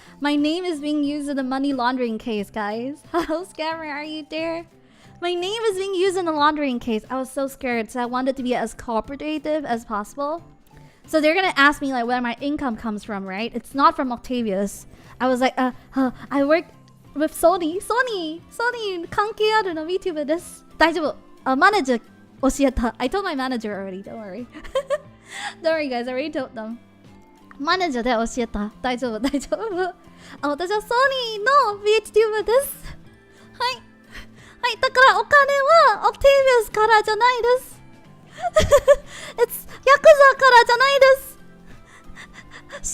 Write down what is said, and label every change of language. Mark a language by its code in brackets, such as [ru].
[en] My name is being used in a money laundering case, guys. How scammer are you there? My name is being used in a laundering case. I was so scared, so I wanted to be as cooperative as possible. So they're gonna ask me like where my income comes from, right? It's not from Octavius. I was like, I work with Sony. [ja] Sony 関係あるの VTuber です。大丈夫。マネージャー教えた。 [en] I told my manager already. Don't worry. Don't worry, guys. I already told them. [ja] マネージャーで教えた。大丈夫。私はソニーの VTuber です。はい。はい。だからお金は Octavius からじゃないです。ヤクザからじゃないです。